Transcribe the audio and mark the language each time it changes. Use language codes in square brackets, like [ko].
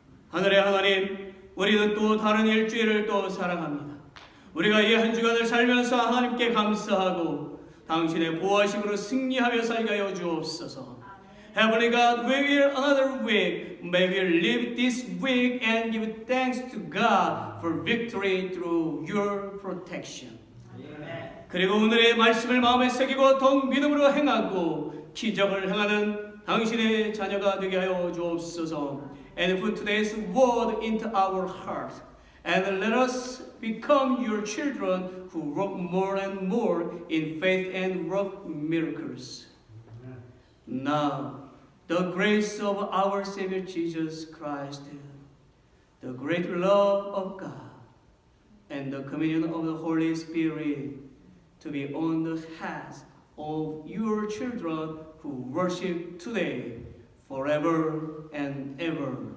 [ko] 하늘의 하나님, 우리는 또 다른 일주일을 또 사랑합니다. 우리가 이 한 주간을 살면서 하나님께 감사하고 당신의 보호하심으로 승리하며 살게 하여 주옵소서. [en] Heavenly God, we will another week. May we live this week and give thanks to God for victory through your protection. [ko] 그리고 오늘의 말씀을 마음에 새기고 더욱 믿음으로 행하고 기적을 행하는 당신의 자녀가 되게 하여 주옵소서. [en] And put today's word into our heart. And let us become your children who work more and more in faith and work miracles. Now, the grace of our Savior Jesus Christ, the great love of God, and the communion of the Holy Spirit to be on the heads of your children who worship today, forever and ever.